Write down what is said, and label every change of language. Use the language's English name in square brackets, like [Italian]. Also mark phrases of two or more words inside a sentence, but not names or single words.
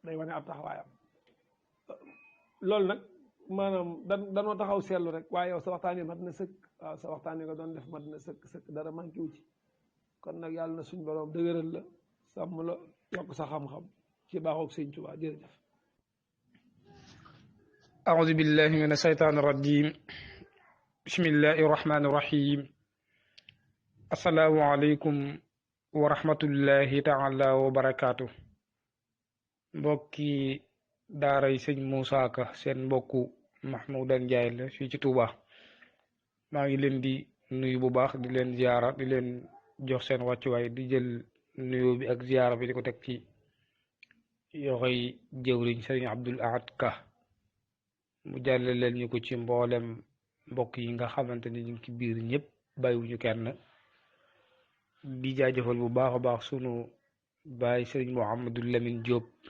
[Wolof] loolu nag maanaam danoo taxaw seetlu rek waaye yow sa waxtaan yi mat na sëkk waaw sa waxtaan yi nga doon def mat na sëkk dara manqué wu ci kon nag yàlla na suñ borom dëgëral la sàmm la yokk sa xam-xam ci baaxoog sëñ Tuubaa jërëjëf. [Arabic] أعوذ بالله من الشيطان الرجيم بسم الله الرحمن الرحيم السلام عليكم ورحمة الله تعالى وبركاته [Wolof] mbokki daaray sëñ Moussa Ka seen mbokku Mahmoudan Ndiaye la fii ci Touba maa ngi leen di nuyu bu baax di leen ziara di leen jox seen wàccuwaay di jël nuyu bi ak ziara bi di ko teg ci yoxoy jëwriñ sëriñ Abdul Ahad Ka mu jàlle leen ñu ko ci mboolem mbokk yi nga xamante ni ñu ngi ci biir ñëpp bàyyiwuñu kenn di jaajëfal bu baax a baax sunu baay sëriñ Mouhamadou Lamine Diop